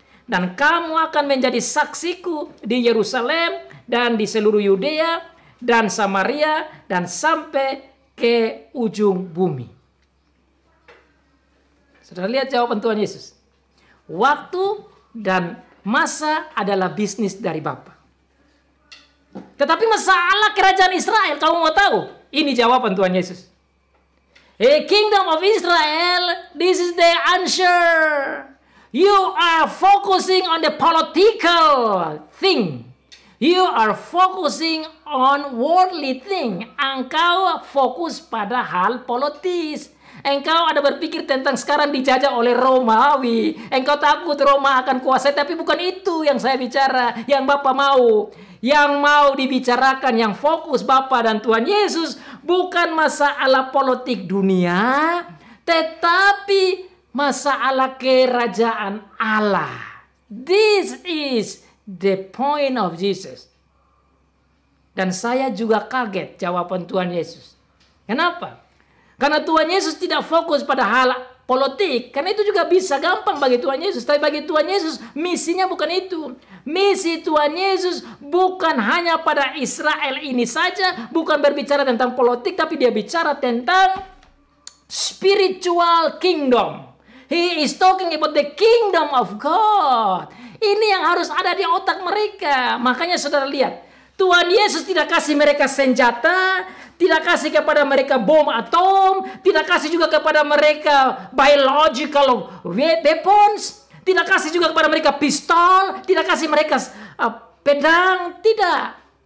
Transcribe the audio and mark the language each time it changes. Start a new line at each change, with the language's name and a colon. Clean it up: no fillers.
Indonesian: Dan kamu akan menjadi saksiku di Yerusalem dan di seluruh Yudea dan Samaria dan sampai ke ujung bumi. Sudah lihat jawaban Tuhan Yesus. Waktu dan masa adalah bisnis dari Bapa. Tetapi masalah kerajaan Israel, kamu mau tahu? Ini jawaban Tuhan Yesus.
English: A kingdom of Israel, this is the answer. You are focusing on the political thing. You are focusing on worldly thing.
Indonesian: Engkau fokus pada hal politis. Engkau ada berpikir tentang sekarang dijajah oleh Romawi. Engkau takut Roma akan kuasai, tapi bukan itu yang saya bicara, yang Bapak mau. Yang mau dibicarakan, yang fokus Bapak dan Tuhan Yesus, bukan masalah politik dunia, tetapi masalah kerajaan Allah.
English: This is the point of Jesus.
Indonesian: Dan saya juga kaget jawaban Tuhan Yesus. Kenapa? Karena Tuhan Yesus tidak fokus pada hal politik. Karena itu juga bisa gampang bagi Tuhan Yesus. Tapi bagi Tuhan Yesus, misinya bukan itu. Misi Tuhan Yesus bukan hanya pada Israel ini saja. Bukan berbicara tentang politik, tapi dia bicara tentang
English: spiritual kingdom. He is talking about the kingdom of God.
Indonesian: Ini yang harus ada di otak mereka. Makanya saudara lihat, Tuhan Yesus tidak kasih mereka senjata, tidak kasih kepada mereka bom atom, tidak kasih juga kepada mereka
English: biological weapons,
Indonesian: tidak kasih juga kepada mereka pistol, tidak kasih mereka pedang, tidak.